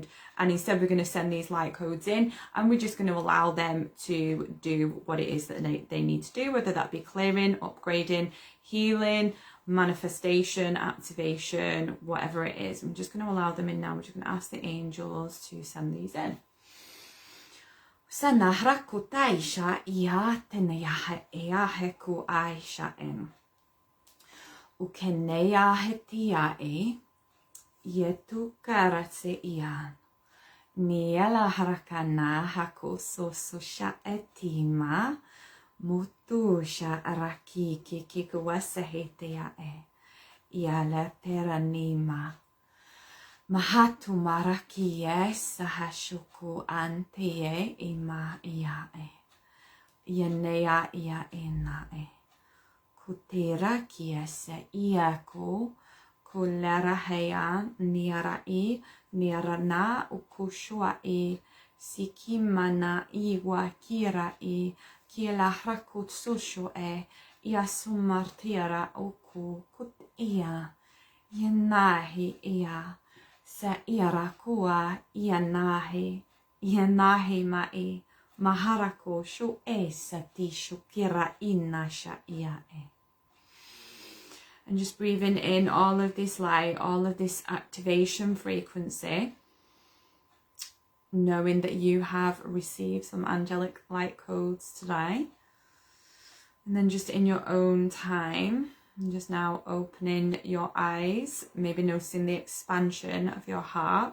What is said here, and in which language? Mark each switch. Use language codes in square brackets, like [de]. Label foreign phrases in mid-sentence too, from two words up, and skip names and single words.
[en] And instead we're going to send these light codes in, and we're just going to allow them to do what it is that they need to do, whether that be clearing, upgrading, healing, manifestation, activation, whatever it is. I'm just going to allow them in now. We're just going to ask the angels to send these in. Sana hrakutaisha ia teneyahe eahe ku aisha en. Ukeneya hetiae yetu karatse ian. Niela harakana hako sosusha etima mutusha rakiki kikuwasa hetiae. Iala peranima. Mahatu marakie sahashuku antie ima iae. Yanea ia enae. Kutera kiese iaku kulera hea niarai niarana ukushuai sikimana iwa kirai kiela hrakut sushu ia sumartira uku kut ia yanahi ia. Sa irakua ianahi mai maharako shu sati shukira inna sha iae. And just breathing in all of this light, all of this activation frequency, knowing that you have received some angelic light codes today. And then just in your own time, and just now opening your eyes, maybe noticing the expansion of your heart.